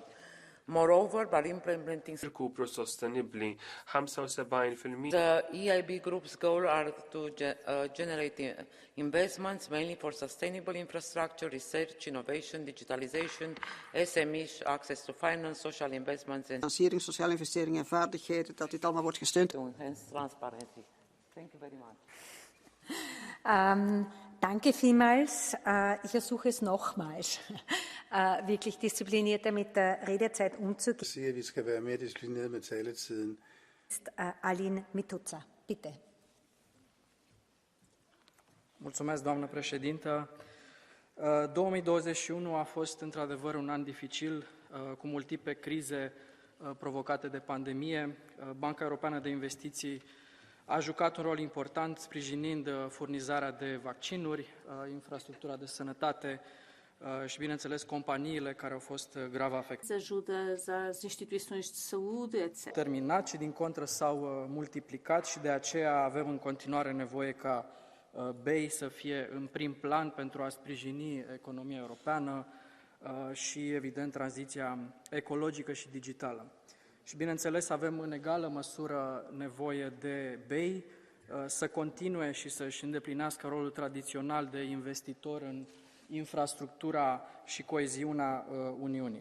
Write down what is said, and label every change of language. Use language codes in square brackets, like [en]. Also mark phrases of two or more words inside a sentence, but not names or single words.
[en] Moreover, by implementing the EIB Group's goal are to generate investments mainly for sustainable infrastructure, research, innovation, digitalization, SMEs, access to finance, social investments and [nl] financiering, sociale investeringen en vaardigheden, dat dit allemaal wordt gesteund. [en] To enhance transparency. Thank you very much. [de] Danke vielmals. Ich ersuche es nochmals, wirklich disziplinierter mit der Redezeit umzugehen. [da] Vi skal være mere disciplineret med taletiden. [de] Alin Mituța, bitte. [ro] Mulțumesc, doamnă președintă. 2021 a fost într-adevăr un an dificil, cu multiple crize provocate de pandemie. Banca Europeană de Investiții a jucat un rol important sprijinind furnizarea de vaccinuri, infrastructura de sănătate și, bineînțeles, companiile care au fost grav afectate. [pt] Ajuda às instituições de saúde, etc. [ro] Terminat și, din contră, s-au multiplicat și de aceea avem în continuare nevoie ca BEI să fie în prim plan pentru a sprijini economia europeană și, evident, tranziția ecologică și digitală. Și, bineînțeles, avem în egală măsură nevoie de BEI să continue și să-și îndeplinească rolul tradițional de investitor în infrastructura și coeziunea Uniunii.